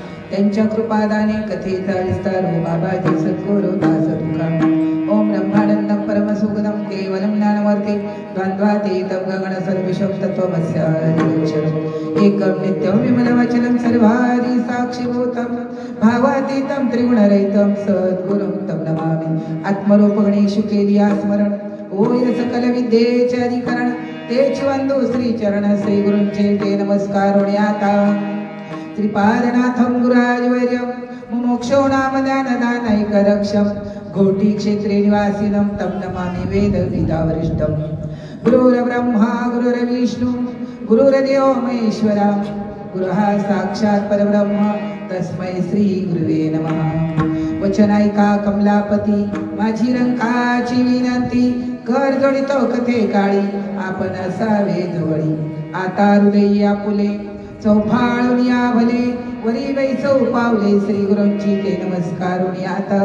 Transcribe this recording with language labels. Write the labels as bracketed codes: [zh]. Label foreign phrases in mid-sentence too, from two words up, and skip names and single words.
[mr] त्यांच्या कृपादाने कथेचा विस्तार हो बाबाजी सद्गुरु दास तुकाराम. [sa] ओम ब्रह्मानंदं परमसुखदं केवलं ज्ञानवर्ते द्वन्द्वातीतं गगन सर्वविषं तत्त्वमस्यादिलक्षणम् एकं नित्यं विमलवचनं सर्वादि साक्षिभूतं भावातीतं त्रिगुणरहितं सद्गुरुं तं नमामि. [mr] आत्मरूप गणेशु केलिया स्मरण होय सकल विद्येचे अधिकरण तेच वंदो श्री चरण श्री गुरूंचे ते नमस्कार आता. [sa] त्रिपादनाथं गुराजवर्यं मुमुक्षो नाम ज्ञानदानैकरक्षं घोटी क्षेत्रे निवासिनं तं नमामि वेद विदावरिष्ठं. गुरुर्ब्रह्मा गुरुर्विष्णु गुरुर्देवो महेश्वरा गुरुः साक्षात् परब्रह्म तस्मै श्री गुरुवे नमः. [mr] वचन ऐका कमलापती माझी रंकाची विनंती कर जोडितो कथे काळी आपण असावे जवळी. आता हृदय आपुले चौफाळून या भले वरी वैसौ पावले श्री गुरूंची ते नमस्कारुणी आता.